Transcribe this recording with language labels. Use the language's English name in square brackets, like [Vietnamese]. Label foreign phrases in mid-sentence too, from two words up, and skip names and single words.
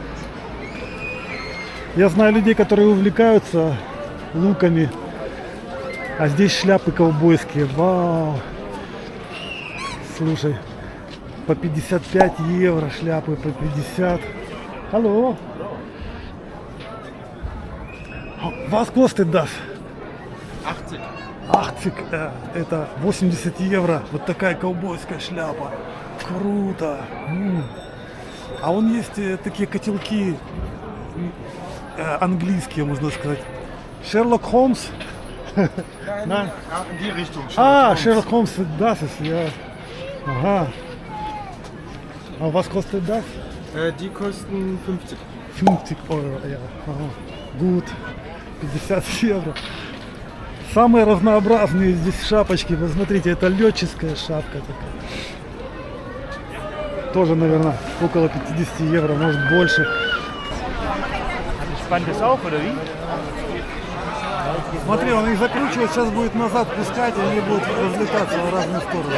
[Russian] Я знаю людей, которые увлекаются луками. А здесь шляпы ковбойские. Вау! Слушай, по 55 евро шляпы, по 50. Алло! [German] Was kostet das? 80. [Russian] 80, это 80 евро. Вот такая ковбойская шляпа. Круто. А вон есть такие котелки английские, можно сказать. Шерлок Холмс. [German] Nein, in die Richtung. [Russian] Шерлок Холмс, [German] das ist, ja. Ага. А was kostet das? Die kosten 50. 50 евро, ja. Ага. Gut. 50 евро. [Russian] Самые разнообразные здесь шапочки. Вы смотрите, это летческая шапка такая. Тоже, наверное, около 50 евро, может больше. Смотри, он их закручивает, сейчас будет назад пускать, и они будут разлетаться в разные стороны.